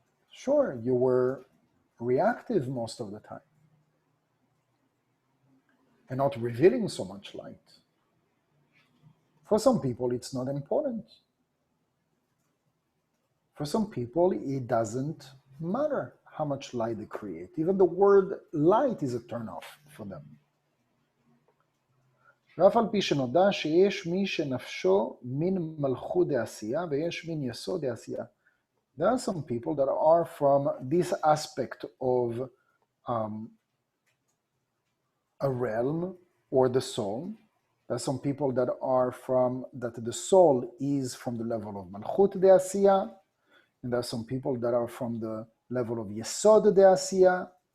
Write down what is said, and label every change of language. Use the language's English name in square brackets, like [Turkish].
[English] Sure, you were reactive most of the time and not revealing so much light. For some people, it's not important. For some people, it doesn't matter how much light they create. Even the word light is a turnoff for them. [Hebrew] ואף על פי שנודע שיש מי שנפשו מן מלכות דעשייה ויש מין יסוד דעשייה. [English] There are some people that are from this aspect of a realm or the soul. There are some people that are that the soul is from the level of Malchut De'asiya, and there are some people that are from the level of Yesod De'asiya.